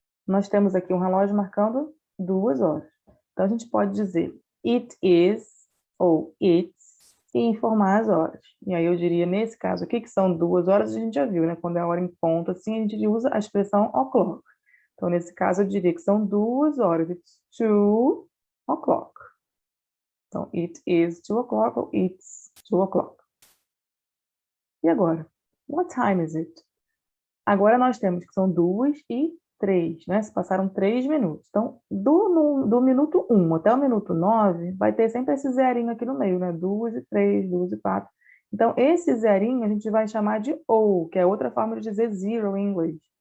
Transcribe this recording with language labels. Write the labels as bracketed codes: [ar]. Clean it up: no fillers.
[pt] Nós temos aqui um relógio marcando 2 horas. Então, a gente pode dizer, [en] it is [pt] ou it's e informar as horas. E aí eu diria, nesse caso aqui, que são 2 horas, a gente já viu, né? Quando é a hora em ponto, assim, a gente usa a expressão o'clock. Então, nesse caso, eu diria que são 2 horas. [en] It's 2 o'clock. [pt] Então, [en] it is 2 o'clock [pt] ou [en] it's 2 o'clock. [pt] E agora? [en] What time is it? [pt] Agora nós temos que são 2 e 3, né? Se passaram 3 minutos. Então, do minuto 1 até o minuto 9, vai ter sempre esse zerinho aqui no meio, né? 2 e 3, 2 e 4. Então, esse zerinho a gente vai chamar de O, que é outra forma de dizer zero em inglês.